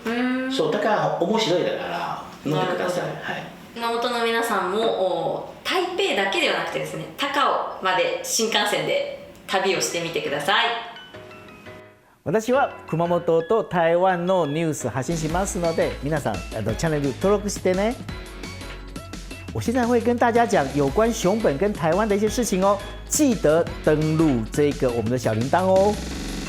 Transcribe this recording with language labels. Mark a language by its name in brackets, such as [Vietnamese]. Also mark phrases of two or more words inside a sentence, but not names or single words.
[Japanese] そうだから面白いだから飲んでください。熊本の皆さんも台北だけではなくてですね、高雄まで新幹線で旅をしてみてください。私は熊本と台湾のニュース発信しますので、皆さんチャンネル登録してね。 [Chinese] 我现在会跟大家讲有关熊本跟台湾的一些事情哦，记得登录这个我们的小铃铛哦。